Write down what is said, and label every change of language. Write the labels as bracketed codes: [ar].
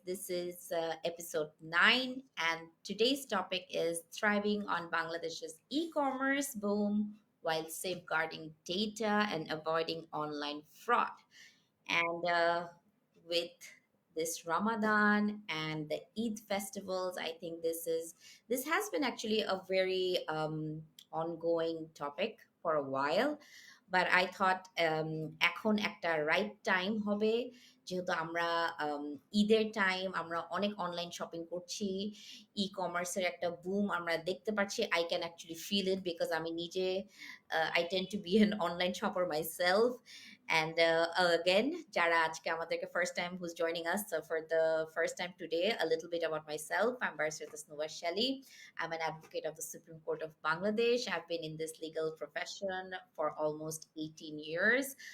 [en] This is episode 9, and today's topic is thriving on Bangladesh's e commerce boom while safeguarding data and avoiding online fraud. And with this Ramadan and the Eid festivals, I think this has been actually a very ongoing topic for a while. But I thought [bn] এখন একটা right time হবে, যেহেতু আমরা ঈদের time আমরা অনেক online shopping করছি, ই কমার্সের একটা বুম আমরা দেখতে পাচ্ছি। [en] I can actually feel it because [bn] আমি নিজে [en] I tend to be an online shopper myself. And again, [bn] Jara আজকে আমাদেরকে [en] first time who's joining us. So for the first time today, a little bit about myself. I'm Barrister Tasnuba Shelley. I'm an advocate of the Supreme Court of Bangladesh. I've been in this legal profession for almost 18 years.